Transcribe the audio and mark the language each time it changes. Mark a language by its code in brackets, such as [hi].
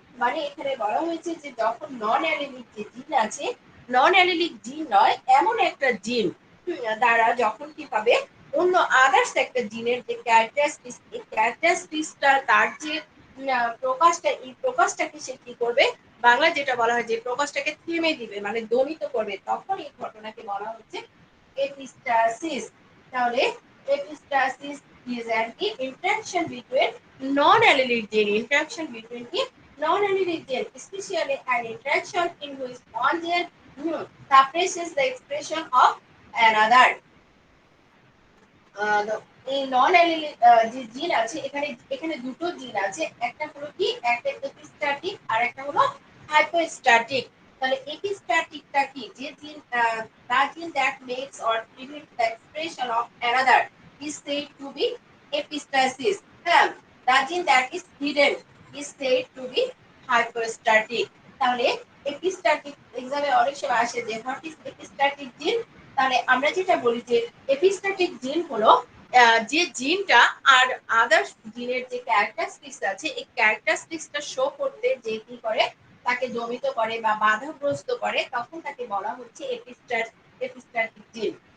[bn] মানে এখানে বলা হয়েছে যে যখন নন অ্যালিলিক যে জিন আছে, নন অ্যালিলিক জিন নয় এমন একটা জিন দ্বারা যখন কি পাবে অন্য আদার্স একটা জিনের যে ক্যারেক্টারিস্টিক্স, এই ক্যারেক্টারিস্টিক্সটা তার যে প্রকাশটা, এই প্রকাশটাকে সে কি করবে, বাংলা যেটা বলা হয় যে প্রকাশটাকে থেমে দিবে মানে দমিত করবে, তখন এই ঘটনাকে বলা হচ্ছে এপিস্টাসিস। [en] তাহলে epistasis is an interaction between non-allelic gene. Interaction between the non-allelic gene, especially an interaction in which one gene suppresses the expression of another. [bn] এই নন অ্যালিলিক যে জিন আছে এখানে এখানে দুটো জিন আছে, একটা হলো কি একটা এপিস্ট্যাটিক আর একটা হলো হাইপোস্ট্যাটিক। তাহলে এপিস্ট্যাটিকটা কি, যে জিন [en] that gene that makes or prevents the expression of another is said to be epistasis. হ্যাঁ, that gene that is hidden is said to be hypostatic। [bn] তাহলে এপিস্ট্যাটিক এক্সামে অনেক সময় আসে যে [en] What is epistatic gene. [bn] তাহলে আমরা যেটা বলি যে এপিস্ট্যাটিক জিন হলো যে জিনটা আর আদার্স জিনের যে ক্যারেক্টারিস্টিক্স আছে এই ক্যারেক্টারিস্টিক্সটা শো করতে যে কি করে তাকে দমিত করে বা বাধাগ্রস্ত করে, তখন তাকে বলা হচ্ছে এপিস্ট্যাটিক জিন।